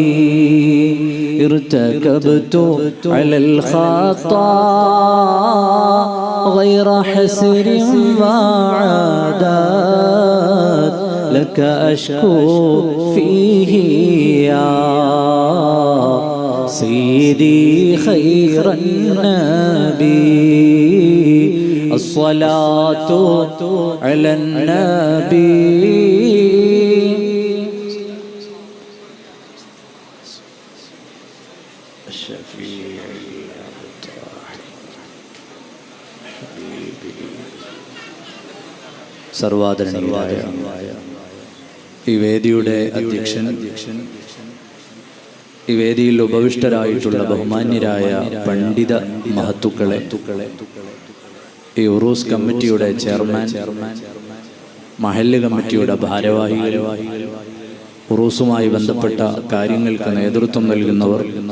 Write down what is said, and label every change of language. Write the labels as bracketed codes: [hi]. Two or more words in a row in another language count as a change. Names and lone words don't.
[ar] ارتكبت على الخطا غير حسر وعادات لك أشكو فيه يا سيدي خير النبي. الصلاة على النبي الشفيع [ml] സർവാദരണീയനായ ഈ വേദിയുടെ അധ്യക്ഷൻ, ഈ വേദിയിൽ ഉപവിഷ്ടരായിട്ടുള്ള ബഹുമാന്യരായ പണ്ഡിത മഹത്തുക്കളെ, ഈ ഉറൂസ് കമ്മിറ്റിയുടെ ചെയർമാൻ, മഹല്ല് കമ്മിറ്റിയുടെ ഭാരവാഹികൾ, ഉറൂസുമായി ബന്ധപ്പെട്ട കാര്യങ്ങൾക്ക് നേതൃത്വം നൽകുന്നവർ,